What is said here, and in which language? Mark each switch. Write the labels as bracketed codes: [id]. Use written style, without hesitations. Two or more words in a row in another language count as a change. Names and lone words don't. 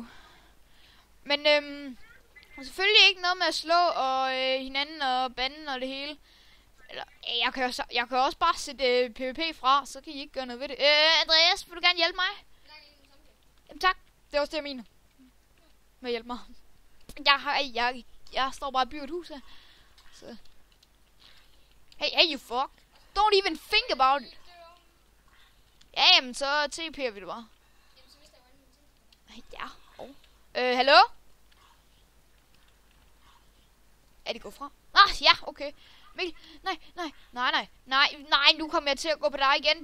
[da] Men selvfølgelig ikke noget med at slå og hinanden og banden og det hele. Eller, jeg kan også bare sætte PvP fra, så kan I ikke gøre noget ved det. Andreas, vil du gerne hjælpe mig? Jamen tak, det er også det, jeg mener. Med at hjælpe mig. Jeg står bare og bygger et hus her. Så. [en] Hey, you fuck. Don't even think about it. [da] Ja, jamen, så TP'er vi det bare. Ja. Hallo? Er det gået fra? Ja, okay. Mikkel, nej, nu kommer jeg til at gå på dig igen.